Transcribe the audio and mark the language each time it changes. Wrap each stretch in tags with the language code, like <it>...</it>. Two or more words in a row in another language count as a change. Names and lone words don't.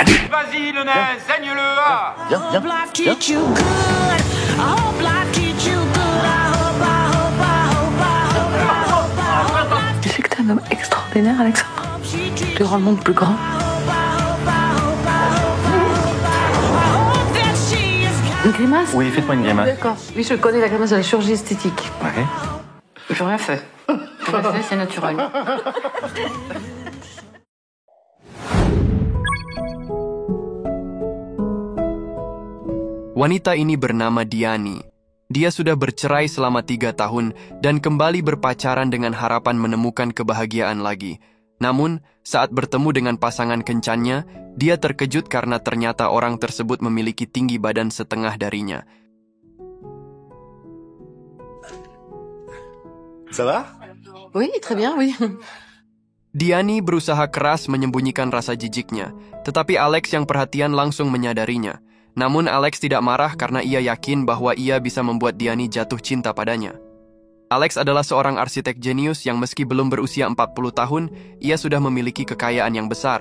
<fr>vas-y, le nez, saigne-le, ah.</fr> <en>Hope life treats you good. I hope life treats you good. I hope, I hope, I hope, I hope, I hope, I hope.</en> <fr>Tu sais que t'es un homme extraordinaire, Alexandre. Tu rends le monde plus grand. Une grimace? Oui, faites-moi une grimace. D'accord. Oui, je connais la grimace de la chirurgie esthétique. Ouais. J'ai rien fait. Rien fait, c'est naturel.</fr> <id>Wanita ini bernama Diani. Dia sudah bercerai selama 3 tahun dan kembali berpacaran dengan harapan menemukan kebahagiaan lagi. Namun, saat bertemu dengan pasangan kencannya, dia terkejut karena ternyata orang tersebut memiliki tinggi badan setengah darinya.</id> <fr>Ça va? Oui, très bien, oui.</fr> <id>Diani berusaha keras menyembunyikan rasa jijiknya, tetapi Alex yang perhatian langsung menyadarinya. Namun Alex tidak marah karena ia yakin bahwa ia bisa membuat Diani jatuh cinta padanya. Alex adalah seorang arsitek jenius yang meski belum berusia 40 tahun, ia sudah memiliki kekayaan yang besar.</id>